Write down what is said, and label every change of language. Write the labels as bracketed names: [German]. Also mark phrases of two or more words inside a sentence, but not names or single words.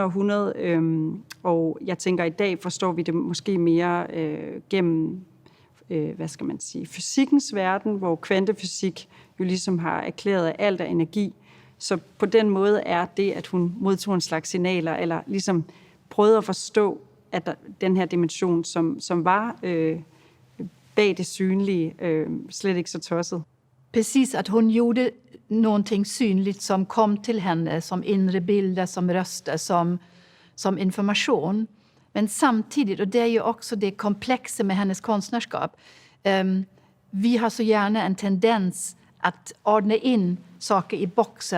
[Danish] århundrede, og jeg tænker, i dag forstår vi det måske mere gennem hvad skal man sige, fysikkens verden, hvor kvantefysik jo ligesom har erklæret, at alt er energi. Så på den måde er det, at hun modtog en slags signaler, eller ligesom prøvede at forstå, at den her dimension, som var bag det synlige slet ikke så tosset. [Swedish] Precis, att hon gjorde någonting synligt som kom till henne som inre bilder, som röster, som information. Men samtidigt, och det är ju också det komplexa med hennes konstnärskap, vi har så gärna en tendens att ordna in saker i boxar.